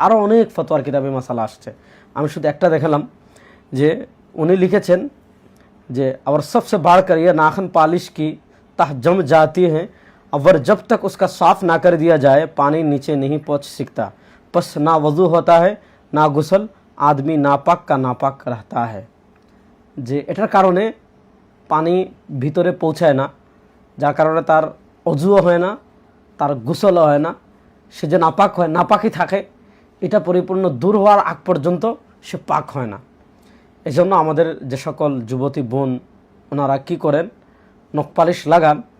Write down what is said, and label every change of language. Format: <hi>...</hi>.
<bn>আরও অনেক ফতোয়ার কিতাবে মাসালা আসছে, আমি শুধু একটা দেখালাম। যে উনি লিখেছেন যে</bn> <hi>और सबसे बढ़कर ये नाखन पालिश की तह जम जाती है, और जब तक उसका साफ ना कर दिया जाए पानी नीचे नहीं पहुँच सकता, बस ना वज़ू होता है ना गुसल, आदमी नापाक का नापाक रहता है।</hi> <bn>যে এটার কারণে পানি ভিতরে পৌঁছায় না, যার কারণে তার অজুও হয় না, তার গোসলও হয় না, সে যে নাপাক হয়, নাপাকই থাকে, এটা পরিপূর্ণ দূর হওয়ার আগ পর্যন্ত সে পাক হয় না। এজন্য আমাদের যে সকল যুবতী বোন ওনারা কি করেন, নখ পালিশ লাগান।</bn>